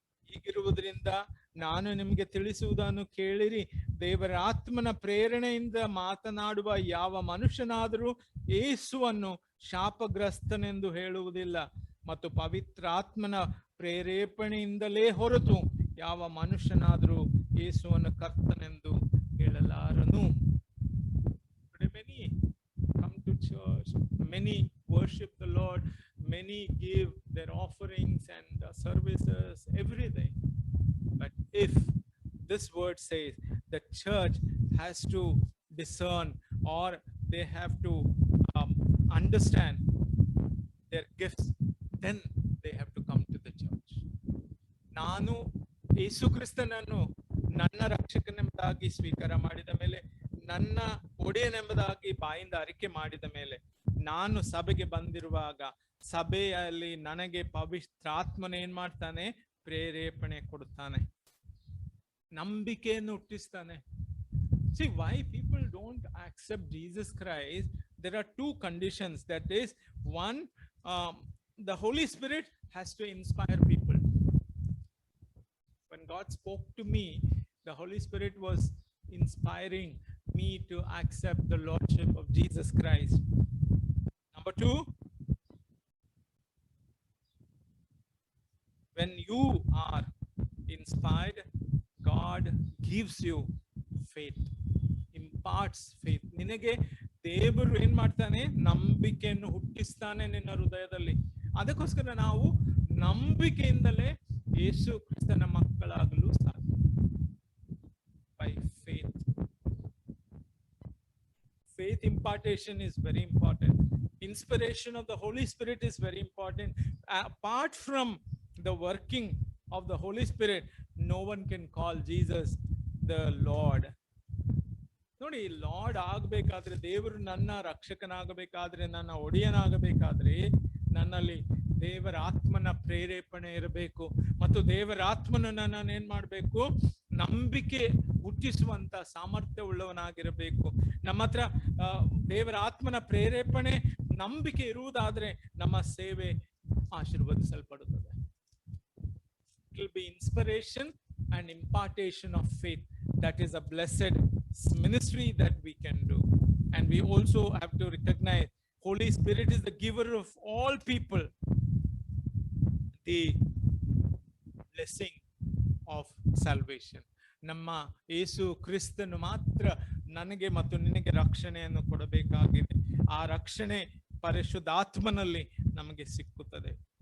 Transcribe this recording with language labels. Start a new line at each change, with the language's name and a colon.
Kannada: ಹೀಗಿರುವುದರಿಂದ ನಾನು ನಿಮಗೆ ತಿಳಿಸುವುದನ್ನು ಕೇಳಿರಿ, ದೇವರ ಆತ್ಮನ ಪ್ರೇರಣೆಯಿಂದ ಮಾತನಾಡುವ ಯಾವ ಮನುಷ್ಯನಾದರೂ ಯೇಸುವನ್ನು ಶಾಪಗ್ರಸ್ತನೆಂದು ಹೇಳುವುದಿಲ್ಲ, ಮತ್ತು ಪವಿತ್ರಾತ್ಮನ ಪ್ರೇರೇಪಣೆಯಿಂದಲೇ ಹೊರತು ಯಾವ ಮನುಷ್ಯನಾದರೂ ಯೇಸುವನ್ನು ಕರ್ತನೆಂದು ಹೇಳಲಾರನು.
English: Many come to church, many worship the Lord, many give their offerings and services every day. But if this word says the church has to discern, or they have to understand their gifts, then they have to come to the church.
Kannada: ನಾನು ಯೇಸು ಕ್ರಿಸ್ತನನ್ನು ನನ್ನ ರಕ್ಷಕನೆಂಬುದಾಗಿ ಸ್ವೀಕಾರ ಮಾಡಿದ ಮೇಲೆ ನನ್ನ ಒಡೆಯನೆಂಬುದಾಗಿ ಬಾಯಿಂದ ಅರಿಕೆ ಮಾಡಿದ ಮೇಲೆ ನಾನು ಸಭೆಗೆ ಬಂದಿರುವಾಗ ಸಭೆಯಲ್ಲಿ ನನಗೆ ಪವಿತ್ರಾತ್ಮನ ಏನ್ ಮಾಡ್ತಾನೆ? ಪ್ರೇರೇಪಣೆ ಕೊಡುತ್ತಾನೆ, ನಂಬಿಕೆಯನ್ನು ಹುಟ್ಟಿಸ್ತಾನೆ.
English: See why people don't accept Jesus Christ? There are two conditions. That is, one, the Holy Spirit has to inspire people. When God spoke to me, the Holy Spirit was inspiring me to accept the Lordship of Jesus Christ. Number two, when you are inspired, God gives you faith, imparts faith.
Kannada: ನಿನಗೆ ದೇವರು ಏನ್ ಮಾಡ್ತಾನೆ? ನಂಬಿಕೆಯನ್ನು ಹುಟ್ಟಿಸ್ತಾನೆ ನಿನ್ನ ಹೃದಯದಲ್ಲಿ. ಅದಕ್ಕೋಸ್ಕರ ನಾವು ನಂಬಿಕೆಯಿಂದಲೇ ಯೇಸು ಕ್ರಿಸ್ತನ ಮಕ್ಕಳಾಗಲು ಸಾಧ್ಯ.
English: By faith. Faith impartation is very important. Inspiration of the Holy Spirit is very important. Apart from the working of the Holy Spirit, no one can call Jesus the Lord.
Kannada: ನೋಡಿ, ಲಾರ್ಡ್ ಆಗ್ಬೇಕಾದ್ರೆ, ದೇವರು ನನ್ನ ರಕ್ಷಕನಾಗಬೇಕಾದ್ರೆ, ನನ್ನ ಒಡೆಯನಾಗಬೇಕಾದ್ರೆ ನನ್ನಲ್ಲಿ ದೇವರ ಆತ್ಮನ ಪ್ರೇರೇಪಣೆ ಇರಬೇಕು. ಮತ್ತು ದೇವರ ಆತ್ಮನ ನನ್ನನ್ನು ಏನ್ ಮಾಡ್ಬೇಕು? ನಂಬಿಕೆ ಹುಟ್ಟಿಸುವಂತ ಸಾಮರ್ಥ್ಯ ಉಳ್ಳವನಾಗಿರಬೇಕು. ನಮ್ಮ ಹತ್ರ ದೇವರ ಆತ್ಮನ ಪ್ರೇರೇಪಣೆ, ನಂಬಿಕೆ ಇರುವುದಾದ್ರೆ ನಮ್ಮ ಸೇವೆ ಆಶೀರ್ವದಿಸಲ್ಪಡುತ್ತದೆ.
English: It will be inspiration and impartation of faith. That is a blessed ministry that we can do. And we also have to recognize Holy Spirit is the giver of all people the blessing of salvation.
Kannada: ನಮ್ಮ ಯೇಸು ಕ್ರಿಸ್ತನು ಮಾತ್ರ ನನಗೆ ಮತ್ತು ನಿನಗೆ ರಕ್ಷಣೆಯನ್ನು ಕೊಡಬೇಕಾಗಿದೆ. ಆ ರಕ್ಷಣೆ ಪರಿಶುದ್ಧಾತ್ಮನಲ್ಲಿ ನಮಗೆ ಸಿಕ್ಕುತ್ತದೆ.